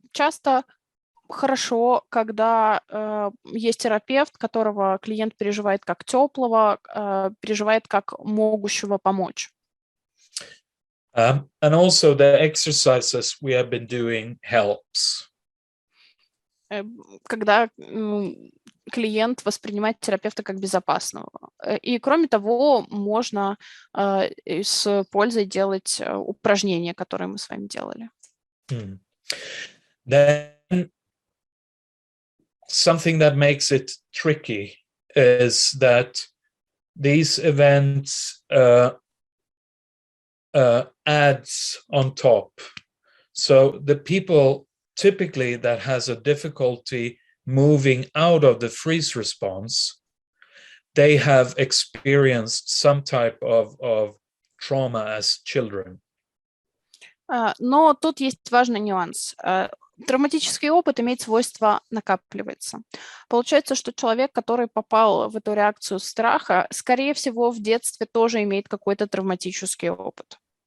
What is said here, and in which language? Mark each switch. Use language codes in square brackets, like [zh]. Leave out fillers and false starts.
[ru] Часто хорошо, когда есть терапевт, которого клиент переживает как теплого, переживает как могущего помочь. [en] And also the exercises we have been doing helps. [ru] Когда клиент воспринимает терапевта как безопасного. И кроме того, можно с пользой делать упражнения, которые мы с вами делали. [en] Then something that makes it tricky is that these events adds on top. So the people typically that has a difficulty moving out of the freeze response, they have experienced some type of trauma as children. [ru] Но тут есть важный нюанс. Травматический опыт имеет свойство накапливаться. Получается, что человек, который попал в эту реакцию страха, скорее всего, в детстве тоже имеет какой-то травматический опыт.